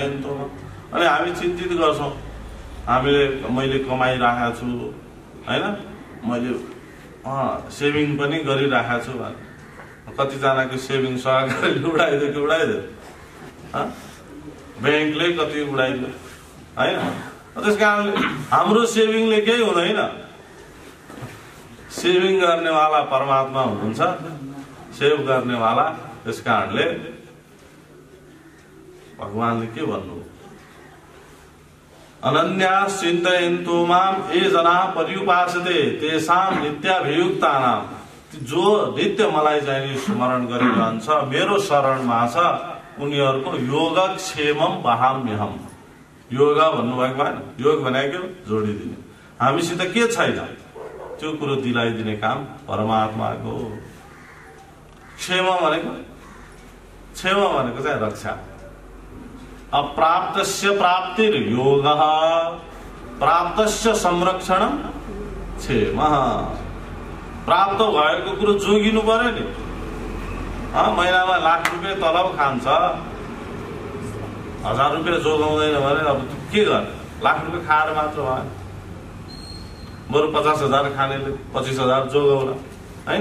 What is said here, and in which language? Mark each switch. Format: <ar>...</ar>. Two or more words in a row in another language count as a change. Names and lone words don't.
<ne>अनि हामी चिन्तित गर्छौँ मैले कमाइराखेको छु हैन, मैले सेभिङ पनि गरिराखेको छु भने कतिजनाको सेभिङ सहकारीले उडाइदियो ब्याङ्कले कति उडाइदियो हैन। त्यस कारणले हाम्रो सेभिङले केही हुँदैन। सेभिङ गर्नेवाला परमात्मा हुनुहुन्छ, सेभ गर्नेवाला। त्यस कारणले भगवानले के भन्नु,</ne> <sa>अनन्यास चिन्तयन्तु माम ये जना पर्युपासते तेषां नित्याभियुक्तानाम,</sa> <ne>जो नित्य मलाई चाहिँ स्मरण गरिरहन्छ, मेरो शरणमा छ, उनीहरूको</ne> <sa>योगक्षेमम वहाम्यहम्।</sa> <ne>योग भन्नुभएको भएन, योग भनेको जोडिदिने। हामीसित के छैन त्यो कुरो दिलाइदिने काम परमात्माको। क्षेम भनेको चाहिँ रक्षा।</ne> <sa>अप्राप्तस्य प्राप्तिर योगः, प्राप्तस्य संरक्षणम क्षेमः।</sa> <ne>प्राप्त भएको कुरो जोगिनु पर्यो नि। महिनामा लाख रुपियाँ तलब खान्छ, 1000 रुपियाँ जोगाउँदैन भने अब के गर्ने? लाख रुपियाँ खाएर मात्र भयो, बरु 50,000 खानेले 25,000 जोगाउला हैन।</ne>